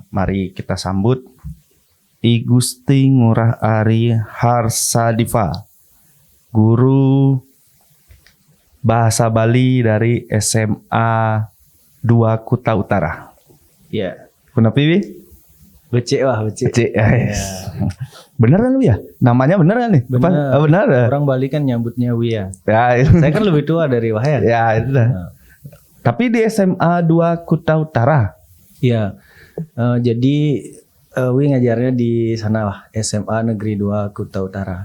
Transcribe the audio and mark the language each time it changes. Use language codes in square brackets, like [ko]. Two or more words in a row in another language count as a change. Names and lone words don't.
[id] Mari kita sambut I Gusti Ngurah Ari Harsadiva, guru bahasa Bali dari SMA 2 Kuta Utara. Ya. Kenapa Wi? Becek wah, becek. Becek. Yes. Bener kan lu ya? Namanya bener kan nih? Bener. Bener. Orang Bali kan nyambutnya Wia. Ya, Saya kan lebih tua dari Wahyan. ya itu dah. Nah. Tapi di SMA 2 Kuta Utara. Iya. Jadi Wi ngajarnya di sana wah, SMA Negeri 2 Kuta Utara.